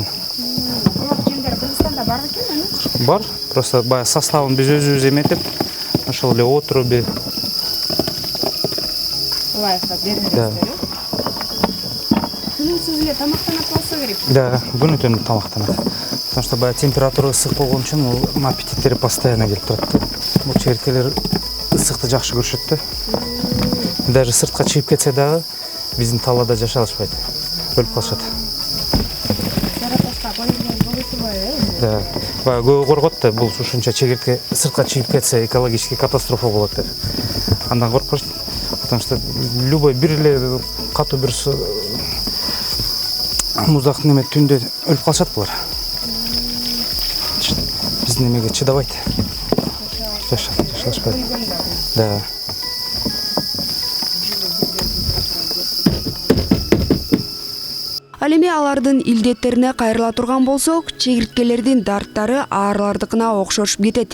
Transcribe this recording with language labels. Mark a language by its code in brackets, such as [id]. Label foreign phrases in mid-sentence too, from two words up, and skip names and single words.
[ky] Кургак жемдер Кыргызстанда бар экенби? Бар, просто баягы составын биз өзүбүз эметип, ошол эле отруби. Лайфка берилесиздер. Күнүнсүз эле тамактанып калса керек. Да, күнү-түн тамактанат. [ru] Потому что [ky] баягы температура ысык болгон үчүн аппетиттери постоянно келип турат да. Бул чегирткелер ысыкты жакшы көрүшөт да. Даже сыртка чыгып кетсе дагы биздин талаада жашай алышпайт. Өлүп калышат. Жаратылышка коюлган болуп турбайбы? Да. баягы көбү коркот да, бул ушунча чегиртке сыртка чыгып кетсе [ru] экологический катастрофа [ky] болот деп. Андан коркпош, [ru] потому что любой [ky] бир эле катуу бир муздак неме түндө өлүп калышат булар. Биздин немеге чыдабайт. Жашашпайт. Да. Ал эми алардын илдеттерине кайрыла турган болсок, чегирткелердин дарттары аарылардыкына окшошуп кетет.